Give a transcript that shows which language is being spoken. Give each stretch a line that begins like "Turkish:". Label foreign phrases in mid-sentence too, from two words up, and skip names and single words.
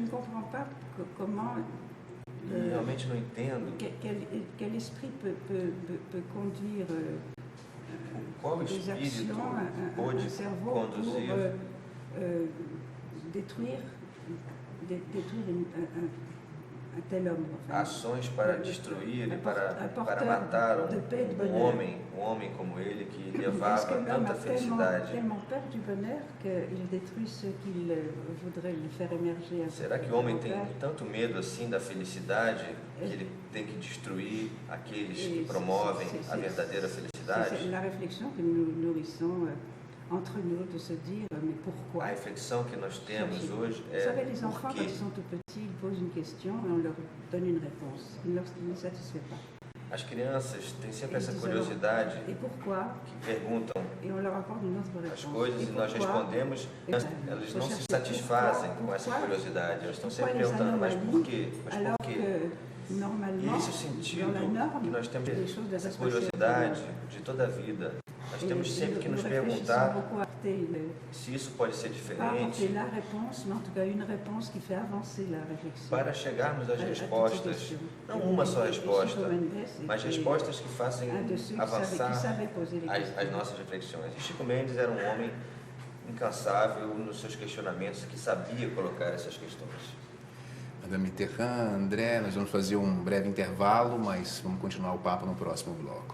Portuguese: E realmente não entendo qual espírito pôde conduzir ações para destruir e para matar um homem como ele, que levava tanta felicidade. Será que o homem tem tanto medo assim da felicidade que ele tem que destruir aqueles que promovem a verdadeira felicidade?
French: entre nous de se dire mais pourquoi?
Portuguese: A reflexão que nós temos hoje
French: Vous savez, les enfants,
Portuguese: por
French: quand
Portuguese: quê?
French: ils sont tout petits, ils posent une question et on leur donne une réponse. Il ne satisfait pas.
Portuguese: As crianças têm sempre essa Eles curiosidade
French: et pourquoi?
Portuguese: que perguntam
French: Et on leur apporte une autre réponse.
Portuguese: as coisas
French: Et
Portuguese: e nós
French: pourquoi?
Portuguese: respondemos, elas não se satisfazem com essa curiosidade, elas estão sempre perguntando, mas por quê? Mas
French: Alors
Portuguese: por quê?
French: que,
Portuguese: E
French: normalement,
Portuguese: esse é o sentido
French: dans la norme,
Portuguese: que nós temos
French: les choses
Portuguese: essa
French: devraient se passer
Portuguese: curiosidade de toda a vida. Nós temos sempre que nos perguntar se isso pode ser diferente
French: la réponse, mais en tout cas une réponse qui fait avancer la réflexion.
Portuguese: para chegarmos às respostas, não uma só resposta, mas respostas que façam avançar as nossas reflexões. E Chico Mendes era um homem incansável nos seus questionamentos, que sabia colocar essas questões. Madame Mitterrand, André, nós vamos fazer um breve intervalo, mas vamos continuar o papo no próximo bloco.